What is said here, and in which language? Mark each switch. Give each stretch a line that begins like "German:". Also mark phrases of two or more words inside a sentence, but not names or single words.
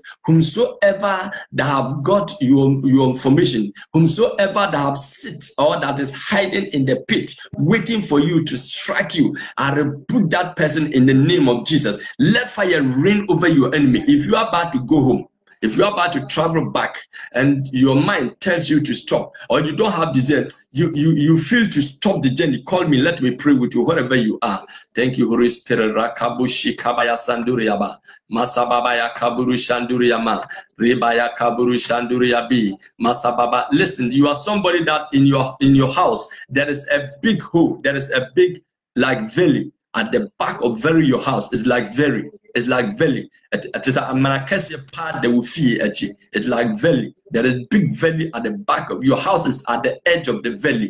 English: Whomsoever that have got your information, whomsoever that have sit or that is hiding in the pit, waiting for you to strike you, I rebuke that person in the name of Jesus. Let fire reign over your enemy. If you are about to go home, if you are about to travel back and your mind tells you to stop, or you don't have desire, you feel to stop the journey, call me, let me pray with you wherever you are. Thank you, Holy Spirit. Rakabushi kabaya sanduriyaba, masababaya kaburu shanduriyama, ribaya kaburu shanduriyabi, masababa. Listen, you are somebody that in your house there is a big hole, there is a big like valley at the back of your house. It's like valley. It is a Manakesi part that will fear it. It's like valley. There is big valley at the back of your house, is at the edge of the valley.